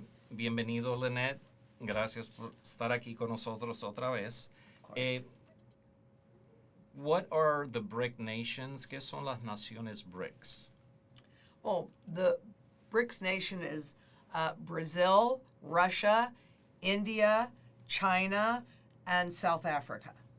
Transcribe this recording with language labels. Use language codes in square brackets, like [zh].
[es] Bienvenido, Lynette. Gracias por estar aquí con nosotros otra vez. [en] What are the BRIC nations? [es] ¿Qué son las naciones BRICS? [en] Well, the BRICS nation is Brazil, Russia, India, China, and South Africa.